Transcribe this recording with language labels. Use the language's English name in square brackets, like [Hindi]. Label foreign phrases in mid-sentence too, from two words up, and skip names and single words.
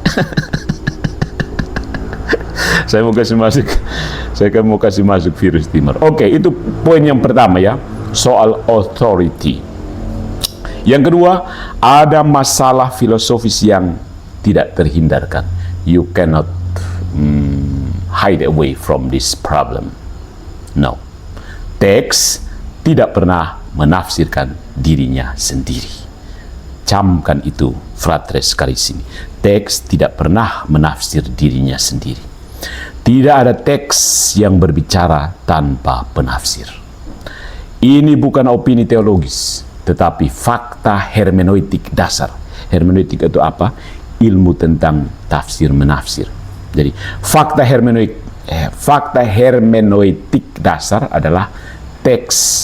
[Indonesian] Saya mau kasih masuk virus Timur. Oke, itu poin yang pertama ya, soal authority. Yang kedua, ada masalah filosofis yang tidak terhindarkan. [English] You cannot hide away from this problem. No. [Indonesian] Teks tidak pernah menafsirkan dirinya sendiri. Camkan itu, [Latin] fratres carissimi. [Indonesian] Teks tidak pernah menafsir dirinya sendiri. Tidak ada teks yang berbicara tanpa penafsir. Ini bukan opini teologis, tetapi fakta hermeneutik dasar. Hermeneutik itu apa? Ilmu tentang tafsir menafsir. Jadi fakta hermeneutik dasar adalah teks.